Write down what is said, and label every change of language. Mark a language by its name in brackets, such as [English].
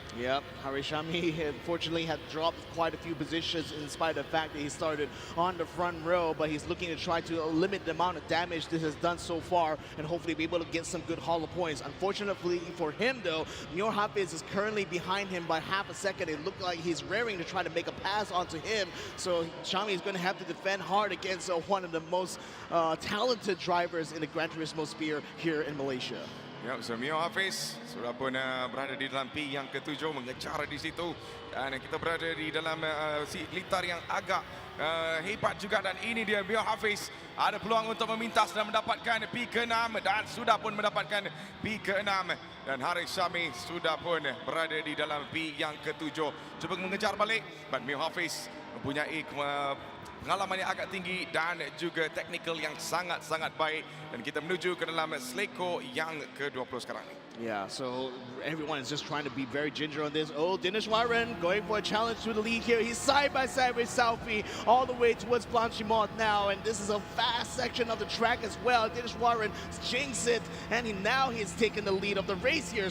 [English] Yep, Harishami unfortunately had dropped quite a few positions in spite of the fact that he started on the front row, but he's looking to try to limit the amount of damage this has done so far and hopefully be able to get some good hollow points. Unfortunately for him though, Mio Hafiz is currently behind him by half a second. It looked like he's raring to try to make a pass onto him, so Shami is going to have to defend hard against one of the most talented drivers in the Gran Turismo sphere here in Malaysia. Yep, so [Malay] Mio Hafiz sudah pun berada di dalam P yang ke-7, mengejar di situ, dan kita berada di dalam litar yang agak hebat juga, dan ini dia Mio Hafiz ada peluang untuk memintas dan mendapatkan P ke-6 dan sudah pun mendapatkan P ke-6, dan Haris Syami sudah pun berada di dalam P yang ke-7, cuba mengejar balik, but Mio Hafiz mempunyai pengalaman yang agak tinggi dan juga teknikal yang sangat-sangat baik, dan kita menuju ke dalam Seleko yang ke-20 sekarang ni. [English] Yeah, so everyone is just trying to be very ginger on this. Oh, Dinesh Warren going for a challenge to the lead here. He's side by side with Southie all the way towards Blanchimont now, and this is a fast section of the track as well. Dinesh Warren jinxed it, and now he's taken the lead of the race here.